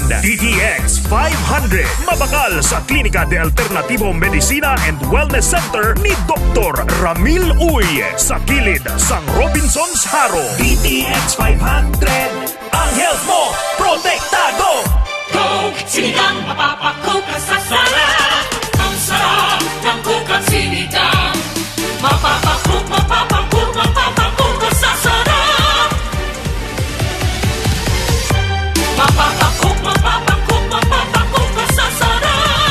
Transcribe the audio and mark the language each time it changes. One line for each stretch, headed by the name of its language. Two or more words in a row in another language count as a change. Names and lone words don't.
Hiligaynon: DTX 500. Mabakal sa Klinika de Alternativo Medicina and Wellness Center ni Dr. Ramil Uy sa kilid sang Robinson's Haro. DTX 500.
Filipino: Ang health mo protektado. Go! Sinigang, mapapako ka sa sarap. Ang sarap ng Coke at sinigang. Mapapako ka sa sarap. Mapapako ka sa sarap.